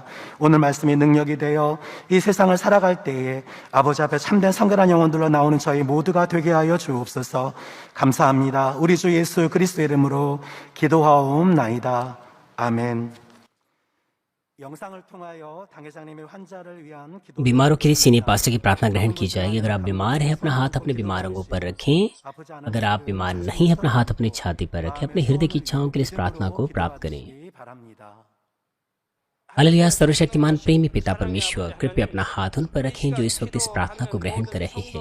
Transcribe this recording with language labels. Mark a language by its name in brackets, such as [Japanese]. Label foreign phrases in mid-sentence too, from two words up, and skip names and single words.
[Korean] 오늘 말씀이 능력이 되어 이 세상을 살아갈 때에 아버지 앞에 참된 성결한 영혼들로 나오는 저희 모두가 되게 하여 주옵소서. 감사합니다. 우리 주 예수 그리스도 이름으로 기도하옵나이다. 아멘. 영상을 통하여 당회장님의 환자를 위한 기도. [Hindi] बीमारों के लिए सीनियर पास्टर की प्रार्थना ग्रहण की जाएगी। अगर आप बीमार हैं, अपना हाथ अपने बीमार अंगों पर रखें। अगर आप बीमार नहीं हैं, अपना हाथ अपनी छाती पर रखें। अपने हृदय की इच्छाओं के लिए इस प्रार्थना को प्राप्त करें। हालेलुया। सर्वशक्तिमान प्रेमी पिता परमेश्वर, कृपया अपना हाथ उन पर रखें जो इस वक्त इस प्रार्थना को ग्रहण कर रहे हैं।